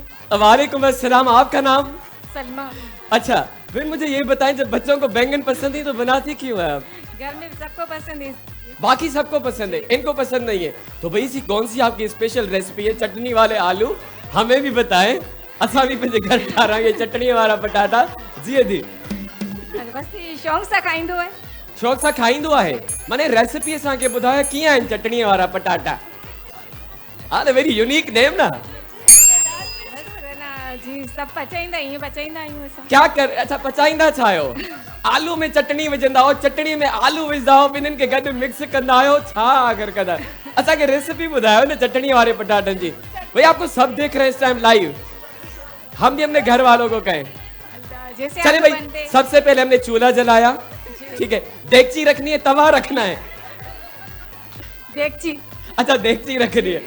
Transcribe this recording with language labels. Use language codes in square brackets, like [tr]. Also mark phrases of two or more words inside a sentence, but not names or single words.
[ur] وعلیکم السلام۔ آپ کا نام? सलमा। اچھا، پھر مجھے یہ بتائیں، جب بچوں کو بینگن پسند ہے تو بناتی کیوں ہے آپ? گھر میں سب کو پسند ہے. باقی سب کو پسند ہے، ان کو پسند نہیں ہے۔ تو بھائی اسی کون سی آپ کی [en] special recipe [ur] ہے چٹنی والے آلو? ہمیں بھی بتائیں, [sd] असा भी पंहिंजे घर ठारांगे चटनी वाला पटाटा। जी दी बस शौक़ सां खाईंदो आहे। शौक़ सां खाईंदो आहे, माने रेसिपी असांखे ॿुधायो कीअं आहिनि चटनी वारा पटाटा? हा, [en] very unique name na. [sd] जी सब पचाईंदा ईअं पचाईंदा आहियूं असां। [ur] کیا کر؟ اچھا, [sd] पचाईंदा छा आहियो? आलू में चटनी विझंदा आहियो, चटनी में आलू विझंदा आहियो, ॿिन्हिनि खे गॾु मिक्स कंदा आहियो, छा आख़िर कंदा? असांखे रेसिपी ॿुधायो न चटनी वाले पटाटनि जी। [ur] بھئی آپ کو سب دیکھ رہے ہیں اس ٹائم لائیو، ہم بھی اپنے گھر والوں کو کہیں. چلے بھائی، سب سے پہلے ہم نے چولہا جلایا، ٹھیک ہے، دیگچی رکھنی ہے، توا رکھنا ہے, देगची اچھا دیگچی رکھنی ہے.